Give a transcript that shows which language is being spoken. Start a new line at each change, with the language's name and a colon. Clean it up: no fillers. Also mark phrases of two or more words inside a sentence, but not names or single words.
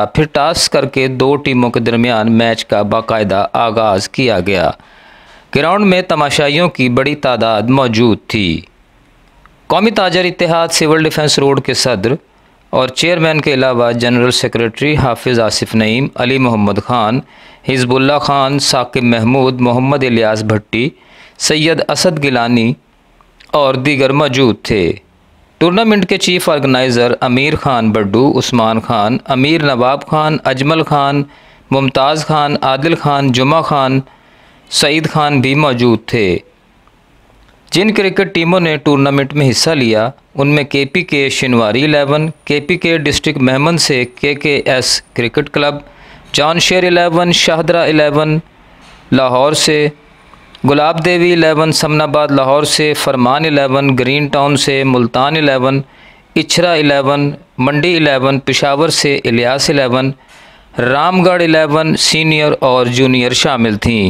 Urdu: پھر ٹاس کرکے دو ٹیموں کے درمیان میچ کا باقاعدہ آغاز کیا گیا. گراؤنڈ میں تماشائیوں کی بڑی تعداد موجود تھی. قومی تاجر اتحاد سول ڈیفنس روڈ کے صدر اور چیئرمین کے علاوہ
English: General Secretary
Urdu: حافظ آصف نعیم، علی محمد خان، حزب اللہ خان، ثاقب محمود، محمد الیاس بھٹی، سید اسد گیلانی اور دیگر موجود تھے. ٹورنامنٹ کے
English: Chief Organizer
Urdu: امیر خان بڈو، عثمان خان، امیر نواب خان، اجمل خان، ممتاز خان، عادل خان، جمعہ خان، سعید خان بھی موجود تھے. جن کرکٹ ٹیموں نے ٹورنامنٹ میں حصہ لیا ان میں KPK شنواری 11، KPK ڈسٹرکٹ مہمن سے KKS کرکٹ کلب، جان‌شیر 11، شاہدرہ 11 لاہور سے، گلاب دیوی 11 سمن‌آباد لاہور سے، فرمان 11 گرین ٹاؤن سے، ملتان 11، اچھرہ 11، منڈی 11 پشاور سے، الیاس 11، رام گڑھ 11 سینئر اور جونیئر شامل تھیں.